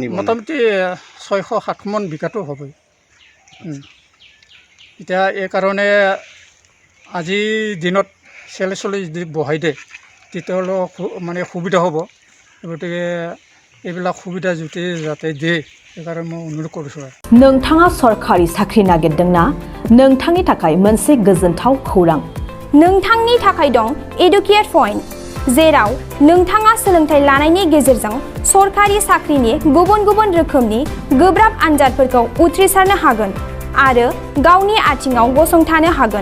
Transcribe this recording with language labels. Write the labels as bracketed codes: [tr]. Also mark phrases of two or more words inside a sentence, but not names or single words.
[as] মোটামুটি 600-700 মান বিঘাটো হ'বই। এতিয়া এই কাৰণে আজিৰ দিনত চেলে যদি বহাই দিয়ে তেতিয়াহ'লে মানে সুবিধা হ'ব। গতিকে এইবিলাক সুবিধা যাতে দিয়ে সেইকাৰণে মই অনুৰোধ কৰিছোঁ। [brx] नोंथाङा सरकारि साख्रि नागिरदोंना? नोंथांनि थाखाय मोनसे गोजोनथाव खौरां। नोंथांनि थाखाय दं एडुकेट पइन्ट, जेराव नोंथाङा सोलोंथाइ लानायनि गेजेरजों सरकारि साख्रिनि गुबुन गुबुन रोखोमनि गोब्राब आनजादफोरखौ उथ्रिसारनो हागोन आरो गावनि आथिङाव गसंथानो हागोन।